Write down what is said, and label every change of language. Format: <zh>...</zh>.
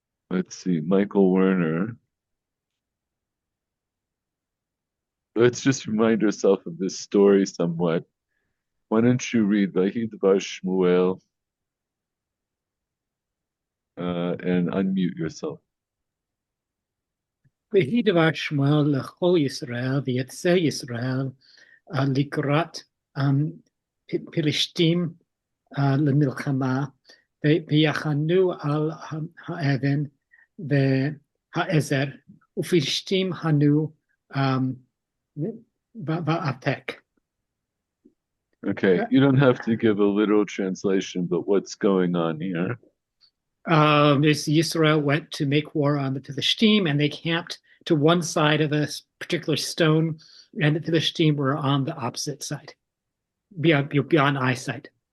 <en>Let's see, Michael Werner. Let's just remind ourselves of this story somewhat. Why don't you read Vayidvar Shmuel and unmute yourself.</en> <he>ויהי דבר שמואל לכל ישראל ויצא ישראל לקראת פלישתים למלחמה ויחנו על האבן והעזר ופלישתים הנו באפק.</he> <en>Okay, you don't have to give a literal translation, but what's going on here? Israel went to make war on the Philistine, and they camped to one side of a particular stone, and the Philistine were on the opposite side, beyond eyesight.</en>